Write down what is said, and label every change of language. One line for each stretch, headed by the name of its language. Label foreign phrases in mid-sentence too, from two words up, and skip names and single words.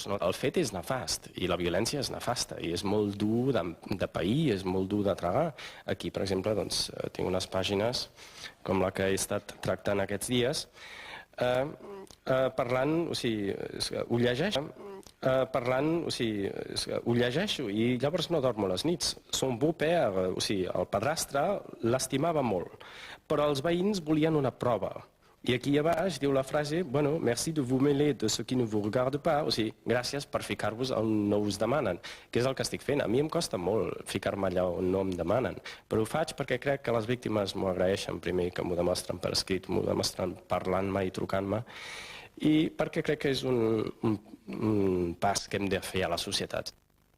Catalan: El fet és nefast i la violència és nefasta i és molt dur de pair, és molt dur de tragar. Aquí, per exemple, tinc unes pàgines com la que he estat tractant aquests dies parlant, o sigui, ho llegeixo. Ho llegeixo i llavors no dormo les nits.
French: Son beau-père,
Catalan: o sigui, el padrastre, l'estimava molt, però els veïns volien una prova. I aquí a baix diu la frase, bueno,
French: merci de vous mêler de ce qui ne vous regarde pas,
Catalan: o sigui, gràcies per ficar-vos on no us demanen, que és el que estic fent. A mi em costa molt ficar-me allà on no em demanen, però ho faig perquè crec que les víctimes m'ho agraeixen primer, que m'ho demostren per escrit, m'ho demostren parlant-me i trucant-me, i perquè crec que és un pas que hem de fer a la societat.